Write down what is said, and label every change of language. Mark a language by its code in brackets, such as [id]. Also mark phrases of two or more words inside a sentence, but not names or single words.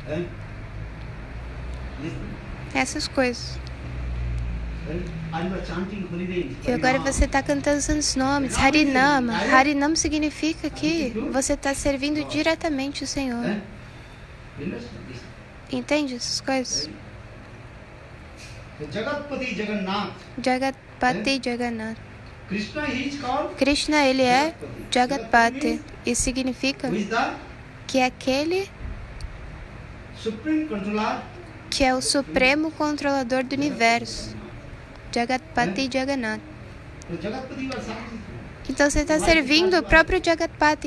[pt] Essas coisas. E agora você está cantando santos nomes. Harinama. Harinama significa que você está servindo diretamente o Senhor. Entende essas coisas? Jagatpati Jagannath. Krishna, ele é Jagatpati. Isso significa que é aquele que é o supremo controlador do universo. Jagatpati Jagannath. Então você está servindo o próprio Jagatpati.